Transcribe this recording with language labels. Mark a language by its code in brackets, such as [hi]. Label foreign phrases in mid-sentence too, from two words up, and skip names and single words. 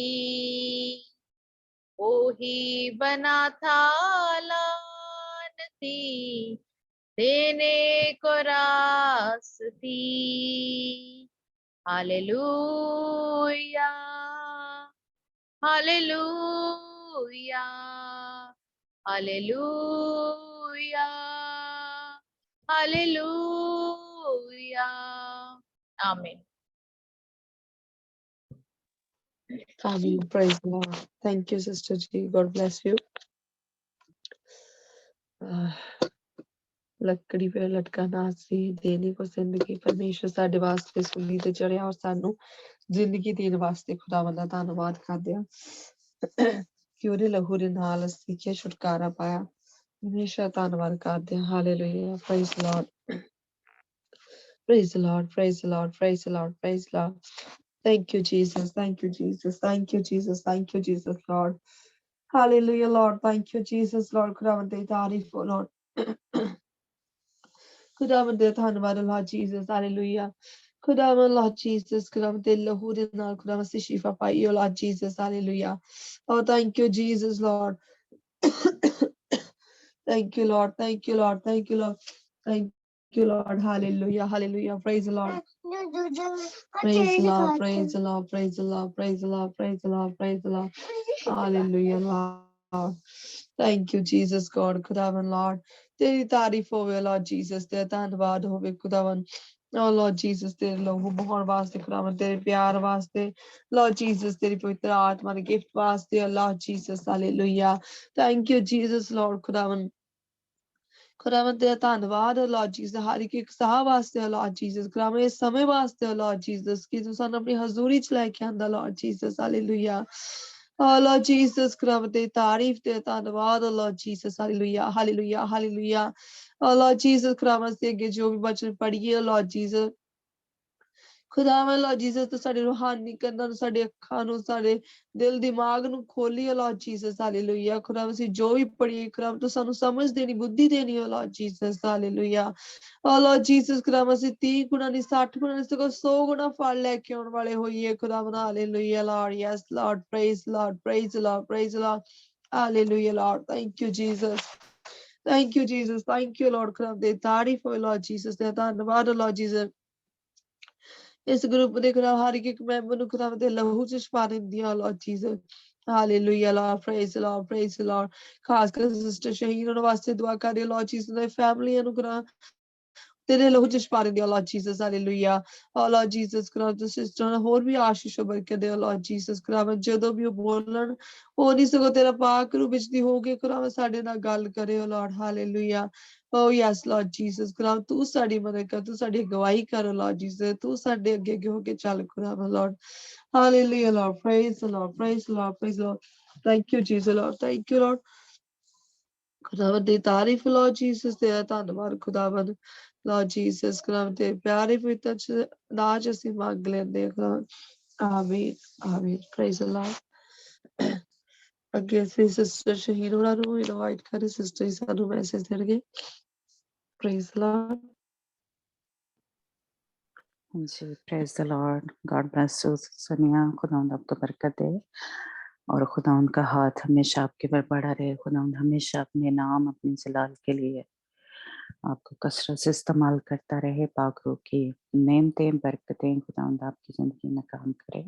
[hi] वो ही बना था लानती देने को रास्ती, हालेलुया हालेलुया हालेलुया हालेलुया, आमीन। [en] Amen. Praise the Lord. Thank you, Sister G. God bless you. [hi] लकड़ी पे लटका नासरी देने को जिंदगी, [pa] परमेश्वर ਸਾਡੇ ਵਾਸਤੇ ਸੂਲੀ ਤੇ ਚੜਿਆ ਔਰ ਸਾਨੂੰ ਜ਼ਿੰਦਗੀ ਦੇਣ ਵਾਸਤੇ ਖੁਦਾਵੰਦ ਦਾ ਧੰਨਵਾਦ ਕਰਦੇ ਹਾਂ ਕਿ ਉਹਦੇ ਲਹੂ ਦੇ ਨਾਲ ਅਸੀਂ ਕੀ ਛੁਟਕਾਰਾ ਪਾਇਆ। ਹਮੇਸ਼ਾ ਧੰਨਵਾਦ ਕਰਦੇ ਹਾਂ। ਹਾਲੇਲੂਇਆ, [en] praise the Lord, praise the Lord, praise the Lord, praise the Lord, praise the Lord. Thank you, Jesus. Thank you, Jesus. Thank you, Jesus. Thank you, Jesus, Lord. Hallelujah, Lord. Thank you, Jesus, Lord. [pa] ਖੁਦਾਵੰਦ ਦੀ ਤਾਰੀਫ ਹੋ, Lord. ਖੁਦਾਵੰਦ ਦੇ ਧੰਨਵਾਦ, [en] Lord Jesus. Hallelujah. [pa] ਖੁਦਾਵੰਦ, Lord Jesus, ਖੁਦਾਵੰਦ ਦੇ ਲਹੂ ਦੇ ਨਾਲ ਖੁਦਾਵੰਦ ਅਸੀਂ ਸ਼ਿਫਾ ਪਾਈ, [en] oh Lord Jesus. Hallelujah. Oh, thank you, Jesus, Lord. Thank you, Lord. Thank you, Lord. Thank you, Lord. Thank you, Lord. Hallelujah. Hallelujah. Praise the Lord. Praise the Lord. Praise the Lord. Praise the Lord. Praise the Lord. Praise the Lord. Praise the Lord. Hallelujah, Lord. Thank you, Jesus, God. [pa] ਖੁਦਾਵੰਦ, Lord. ਤੇਰੀ ਤਾਰੀਫ ਹੋਵੇ, [en] Lord Jesus. [pa] ਤੇਰਾ ਧੰਨਵਾਦ ਹੋਵੇ, ਖੁਦਾਵੰਦ। [en] Oh, Lord Jesus, [pa] ਤੇਰੇ ਲਹੂ ਬਹਾਉਣ ਵਾਸਤੇ, ਖੁਦਾਵੰਦ, ਤੇਰੇ ਪਿਆਰ ਵਾਸਤੇ, [en] Lord Jesus, [pa] ਤੇਰੀ ਪਵਿੱਤਰ ਆਤਮਾ ਦੇ ਗਿਫਟ ਵਾਸਤੇ, [en] oh Lord Jesus. Hallelujah. Thank you, Jesus, Lord. [pa] ਖੁਦਾਵੰਦ, ਖੁਦਾਵੰਦ ਤੇਰਾ ਧੰਨਵਾਦ, [en] oh Lord Jesus, [pa] ਹਰ ਇੱਕ ਸਾਹ ਵਾਸਤੇ, [en] oh Lord Jesus, [pa] ਖੁਦਾਵੰਦ ਇਸ ਸਮੇਂ ਵਾਸਤੇ, [en] oh Lord Jesus, [pa] ਕਿ ਤੂੰ ਸਾਨੂੰ ਆਪਣੀ ਹਜ਼ੂਰੀ ਚ ਲੈ ਕੇ ਆਂਦਾ, [en] Lord Jesus. Hallelujah. Oh Lord Jesus, [pa] ਖੁਦਾਵੰਦ ਤੇਰੀ ਤਾਰੀਫ ਤੇ ਧੰਨਵਾਦ, [en] oh Lord Jesus. Hallelujah. Hallelujah. Hallelujah. Oh Lord Jesus, [pa] ਖੁਦਾਵੰਦ ਅਸੀਂ ਅੱਗੇ ਜੋ ਵੀ ਬਚਨ ਪੜ੍ਹੀਏ, [en] oh Lord Jesus, ਖੁਦਾਵੰਦ, Lord Jesus, [pa] ਤੂੰ ਸਾਡੇ ਰੂਹਾਨੀ ਕੰਨਾਂ ਨੂੰ, ਸਾਡੇ ਅੱਖਾਂ ਨੂੰ, ਸਾਡੇ ਦਿਲ ਦਿਮਾਗ ਨੂੰ ਖੋਲੀ, [en] oh Lord Jesus. Hallelujah. [pa] ਖੁਦਾਵੰਦ ਅਸੀਂ ਜੋ ਵੀ ਪੜ੍ਹੀਏ, ਖੁਦਾਵੰਦ ਤੂੰ ਸਾਨੂੰ ਸਮਝ ਦੇਣੀ, ਬੁੱਧੀ ਦੇਣੀ, [en] oh Lord Jesus. Hallelujah. Oh Lord Jesus, [pa] ਖੁਦਾਵੰਦ ਅਸੀਂ 30 ਗੁਣਾ ਨਹੀਂ, 60 ਗੁਣਾ ਨਹੀਂ, ਸਗੋਂ 100 ਗੁਣਾ ਫਲ ਲੈ ਕੇ ਆਉਣ ਵਾਲੇ ਹੋਈਏ, ਖੁਦਾਵੰਦ। [en] Hallelujah, Lord. Yes, Lord. Praise the Lord. Praise the Lord. Praise the Lord. Hallelujah, Lord. Thank you, Jesus. Thank you, Jesus. Thank you, Lord. [pa] ਖੁਦਾਵੰਦ ਤਾਰੀਫ ਹੋਏ Lord Jesus ਤੇ ਧੰਨਵਾਦ Lord Jesus। ਇਸ ਗਰੁੱਪ ਦੇ ਖੁਦਾ ਹਰ ਇੱਕ ਮੈਂਬਰ ਨੂੰ ਖੁਦਾਵੰਦ ਦੇ ਲਹੂ ਚ ਛੁਪਾ ਦਿੰਦੀ ਆ Lord Jesus। [en] Hallelujah, Lord. Praise the Lord. Praise the Lord. [pa] ਖਾਸ ਕਰ ਸਿਸਟਰ ਸ਼ਹੀਨ ਉਹਨਾਂ ਵਾਸਤੇ ਦੁਆ ਕਰ ਰਹੀ Lord Jesus ਦੇ ਫੈਮਲੀਆਂ ਨੂੰ ਖੁਦਾ ਤੇਰੇ ਲਹੂ ਚ ਛੁਪਾ ਦਿੰਦੀ ਆ Lord Jesus। Hallelujah. [en] Oh Lord Jesus, [pa] ਖੁਦਾ ਤੇ ਸਿਸਟਰ ਨੂੰ ਹੋਰ ਵੀ ਆਸ਼ੀਸ਼ ਬਰਕਤ ਦੇ Lord Jesus। ਖੁਦਾਵੰਦ ਜਦੋਂ ਵੀ ਉਹ ਬੋਲਣ ਉਹ ਨਹੀਂ ਸਗੋਂ ਤੇਰਾ ਪਾਕ ਰੂਪ ਵਿੱਚ ਦੀ ਹੋ ਕੇ ਖੁਦਾਵੰਦ ਸਾਡੇ ਨਾਲ ਗੱਲ ਕਰੇ Lord। [en] Hallelujah. Oh yes, Lord Jesus। [pa] ਖੁਦਾਵੰਦ ਤੂੰ ਸਾਡੀ ਮਦਦ ਕਰ, ਤੂੰ ਸਾਡੀ ਅਗਵਾਈ ਕਰ Lord Jesus। ਤੂੰ ਸਾਡੇ ਅੱਗੇ ਅੱਗੇ ਹੋ ਕੇ ਚੱਲ ਖੁਦਾਵੰਦ Lord। [en] Hallelujah, Lord. Praise the Lord. [pa] Praise the Lord. Praise the Lord. [en] Thank you, Jesus, Lord. Thank you, Lord. [pa] ਖੁਦਾਵੰਦ ਦੀ ਤਾਰੀਫ Lord Jesus ਤੇਰਾ ਧੰਨਵਾਦ ਖੁਦਾਵੰਦ Lord Jesus। ਖੁਦਾਵੰਦ ਦੇ ਪਿਆਰੇ ਪਵਿੱਤਰ ਚ ਨਾਮ ਅਸੀਂ ਮੰਗ ਲੈਂਦੇ ਹਾਂ ਖੁਦਾਵੰਦ। [en] ਆਮੀਨ ਆਮੀਨ। Praise the Lord। [pa] ਅੱਗੇ ਅਸੀਂ ਸਿਸਟਰ ਸ਼ਹੀਨ ਉਹਨਾਂ ਨੂੰ ਇਨਵਾਈਟ ਕਰੇ ਸਿਸਟਰ ਸਾਨੂੰ ਮੈਸੇਜ ਦੇਣਗੇ। [en] Praise the Lord। [hi] जी, [en] praise the Lord. God bless you सोनिया। [hi] खुदावंद आपको बरकत दे और खुदावंद का हाथ हमेशा आपके पर बढ़ा रहे। खुदावंद हमेशा अपने नाम अपने जलाल के लिए आपको कसरत से इस्तेमाल करता रहे। पाक रूह की नेमतें बरकतें खुदावंद आपकी ज़िंदगी में काम करे।